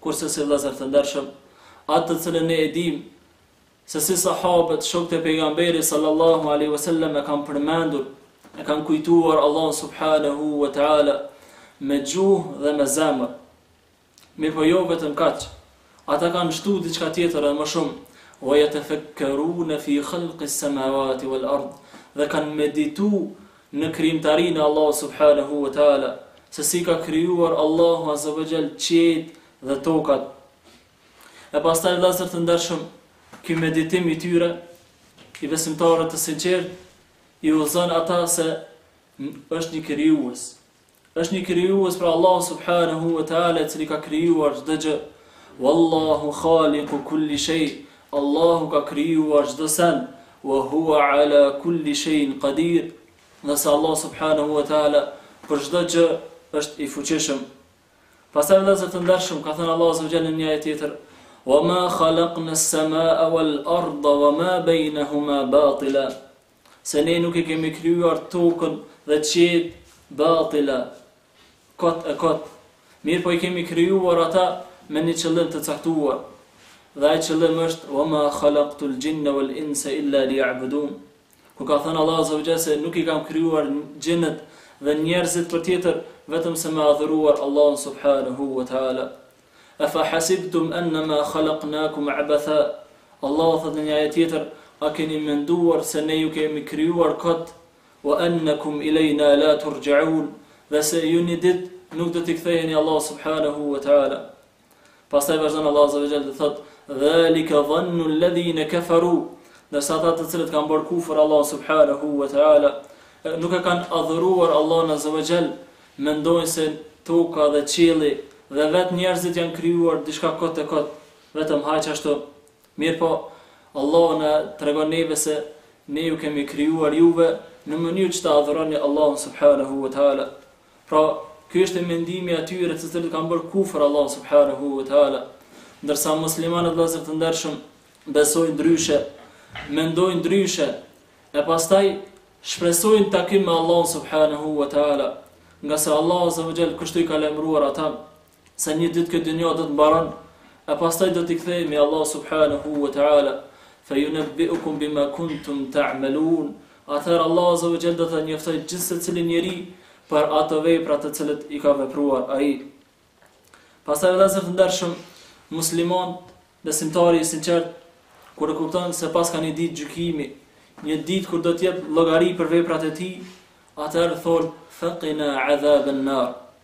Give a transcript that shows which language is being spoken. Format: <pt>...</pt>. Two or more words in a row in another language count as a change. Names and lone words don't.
<sq>kurse si vëllezër të ndershëm, atë të cilën ne e dim se si sahabët, shokët e pejgamberit</sq> <ar>صلى الله عليه وسلم</ar> <sq>e kanë përmendur, e kanë kujtuar Allahun</sq> <ar>سبحانه وتعالى</ar> <sq>me gjuhë dhe me zemër. Mirë po jo vetëm kaq, ata kanë shtu diçka tjetër edhe më shumë,</sq> <ar>ويتفكرون في خلق السماوات والأرض,</ar> <sq>dhe kanë meditu në krijimtarinë e Allahut</sq> <ar>سبحانه وتعالى,</ar> <sq>se si ka krijuar Allahu</sq> <ar>عز وجل</ar> <sq>qiejt dhe tokat. E pastaj vëllezër të ndershëm, ky meditim i tyre, i besimtarëve të sinqert, i udhëzon ata se është një krijues. Është një krijues për Allah</sq> <ar>سبحانه وتعالى,</ar> <sq>i cili ka krijuar çdo gjë.</sq> <ar>والله خالق كل شيء.</ar> <sq>Allahu ka krijuar çdo sen,</sq> <ar>وهو على كل شيء قدير.</ar> <sq>Nëse Allah</sq> <ar>سبحانه وتعالى</ar> <sq>për çdo gjë është i fuqishëm. Pastaj vëllezër të ndershëm, ka thënë Allah</sq> <ar>عز وجل</ar> <sq>në një ajet tjetër:</sq> <ar>وَمَا خَلَقْنَا السَّمَاءَ وَالْأَرْضَ وَمَا بَيْنَهُمَا بَاطِلًا.</ar> <sq>Se ne nuk e kemi krijuar tokën dhe qiejt batila, kot e kot. Mirë po i kemi krijuar ata me një qëllim të caktuar. Dhe ai qëllim është</sq> <ar>وَمَا خَلَقْتُ الْجِنَّ وَالْإِنسَ إِلَّا لِيَعْبُدُونَ.</ar> <sq>Ku ka thënë Allah</sq> <ar>عز وجل</ar> <sq>se nuk i kam krijuar gjinët dhe njerëzit për tjetër, vetëm se me adhuruar Allahun</sq> <ar>سبحانه وتعالى. أفحسبتم أنما خلقناكم عبثا.</ar> <sq>Allah thot në një ajet tjetër, a keni menduar se ne ju kemi krijuar kot,</sq> <ar>وأنكم إلينا لا ترجعون,</ar> <sq>dhe se ju një ditë nuk do t'i ktheheni Allah</sq> <ar>سبحانه وتعالى.</ar> <sq>Pastaj vazhdon Allah</sq> <ar>عز وجل</ar> <sq>dhe thot:</sq> <ar>ذلك ظن الذين كفروا.</ar> <sq>Nëse ata të cilët kanë bërë kufër Allah</sq> <ar>سبحانه وتعالى,</ar> <sq>nuk e kanë adhuruar Allah</sq> <ar>عز وجل,</ar> <sq>mendojnë se toka dhe qielli dhe vetë njerëzit janë krijuar diçka kot e kot, vetëm haq ashtu. Mirë po, Allah na tregon neve se ne ju kemi krijuar juve në mënyrë që të adhuroni Allahun</sq> <ar>سبحانه وتعالى.</ar> <sq>Pra, ky është mendimi i atyre të cilët kanë bërë kufër Allah</sq> <ar>سبحانه وتعالى.</ar> <sq>Ndërsa muslimanët vëllezër të ndershëm besojnë ndryshe, mendojnë ndryshe, e pastaj shpresojnë takim me Allah</sq> <ar>سبحانه وتعالى,</ar> <sq>nga se Allah</sq> <ar>عز وجل</ar> <sq>kështu i ka lajmëruar ata se një ditë këtë dynja do të mbaron, e pastaj do t'i kthehemi Allah</sq> <ar>سبحانه وتعالى, فينبئكم بما كنتم تعملون.</ar> <sq>Atëherë Allah</sq> <ar>عز وجل</ar> <sq>do të njoftoj gjithë secilin njeri për ato vepra të cilët i ka vepruar ai. Pastaj vëllezër të ndershëm, musliman, besimtari i sinqert, kur e kupton se pas ka një ditë gjykimi, një ditë kur do të jep llogari për veprat e tij, atëherë thon:</sq> <ar>فقنا عذاب النار.</ar>